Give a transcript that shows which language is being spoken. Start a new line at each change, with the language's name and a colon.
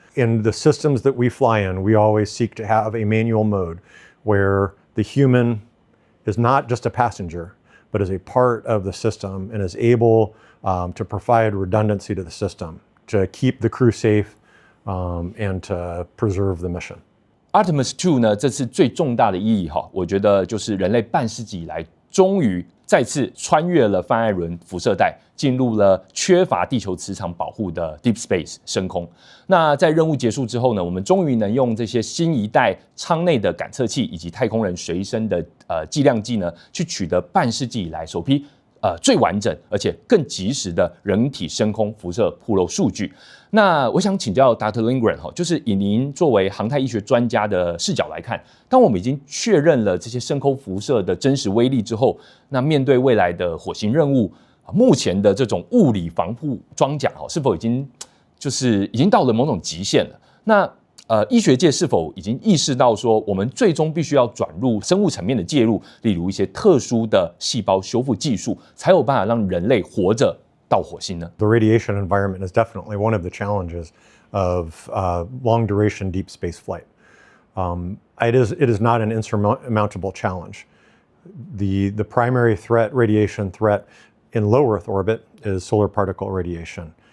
English: In the systems that we fly in, we always seek to have a manual mode where the human is not just a passenger, but is a part of the system and is able to provide redundancy to the system, to keep the crew safe and to preserve the mission.
Chinese: Artemis 2呢，这次最重大的意义我觉得就是人类半世纪以来终于再次穿越了范艾伦辐射带，进入了缺乏地球磁场保护的 Deep Space 深空。那在任务结束之后呢，我们终于能用这些新一代舱内的感测器以及太空人随身的计量计呢，去取得半世纪以来首批最完整而且更及时的人体深空辐射暴露数据。那我想请教 Dr. Lindgren 就是以您作为航太医学专家的视角来看，当我们已经确认了这些深空辐射的真实威力之后，那面对未来的火星任务，目前的这种物理防护装甲是否已经到了某种极限了？那医学界是否已经意识到说，我们最终必须要转入生物层面的介入，例如一些特殊的细胞修复技术，才有办法让人类活着到火星呢？
English: The radiation environment is definitely one of the challenges of long duration deep space flight. It is not an insurmountable challenge. The primary radiation threat in low Earth orbit is solar particle radiation.